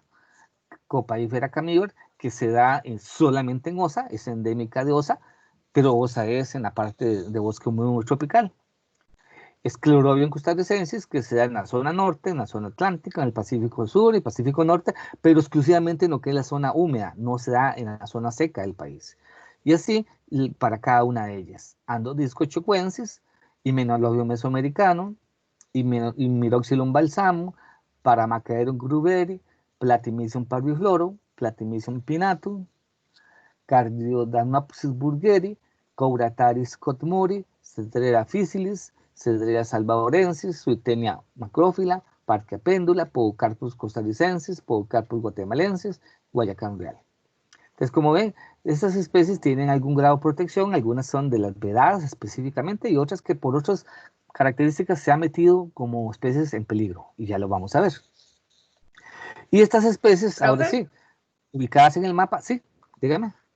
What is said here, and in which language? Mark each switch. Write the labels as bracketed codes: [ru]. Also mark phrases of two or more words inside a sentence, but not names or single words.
[es] Copaífera camíver, que se da solamente en Osa, es endémica de Osa, pero Osa es en la parte de bosque húmedo tropical. Sclerobium costarricensis, que se da en la zona norte, en la zona atlántica, en el Pacífico Sur y Pacífico Norte, pero exclusivamente en lo que es la zona húmeda, no se da en la zona seca del país. Y así para cada una de ellas. Andodisco chocuensis, Hymenolobium mesoamericano, Miroxylum balsamum, Paramacaerum gruberi, Platymisum parviflorum, Platymium pinnatum, Cardiodanopsis burgeri, Courataris cotmuri, Cedrera officialis, Cedrera salvadorensis, Suetenia macrófila, Parquia péndula, Podocarpus costarricensis, Podocarpus guatemalensis, Guayacán real. Entonces, como ven, estas especies tienen algún grado de protección, algunas son de las vedadas específicamente y otras que por otras características se han metido como especies en peligro, y ya lo vamos a ver. Y estas especies, ahora Profe. sí, ubicadas en el mapa, sí, dígame.